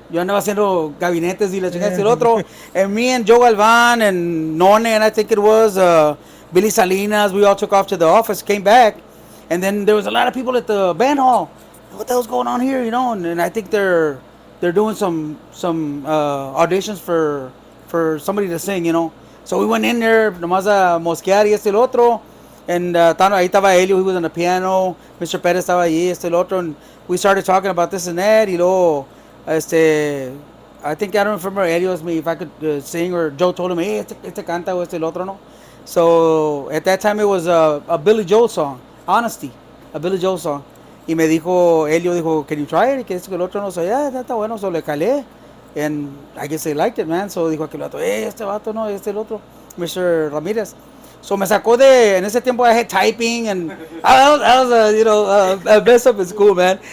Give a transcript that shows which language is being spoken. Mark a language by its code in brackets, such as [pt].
[es] Yo andaba haciendo gabinetes y la chingada y el otro. [en] And me and Joe Galvan and None, and I think it was Billy Salinas, we all took off to the office, came back, and then there was a lot of people at the band hall. What the hell's going on here, you know? And I think they're doing some auditions for somebody to sing, you know. So we went in there, [es] nomás a mosquear y el otro. [en] And [es] ahí estaba [en] Elio, he was on the piano. Mr. [es] Pérez estaba ahí, el otro. [en] And we started talking about this and that. [es] Y luego, [en] I think, I don't remember Elio asked me if I could sing, or Joe told him, hey, [es] este canta o el otro, no. [en] So at that time it was a Billy Joel song, Honesty, a Billy Joel song. [es] Y me dijo, Elio dijo, [en] can you try it? [es] Y que el otro no, [en] so yeah, [es] está bueno, so le calé. [en] And I guess they liked it, man. [es] So dijo aquel vato, este vato no, el otro, Mr. Ramírez. [en] So [es] me sacó en ese tiempo [en] I had typing, and I was you know, a mess up in school, man.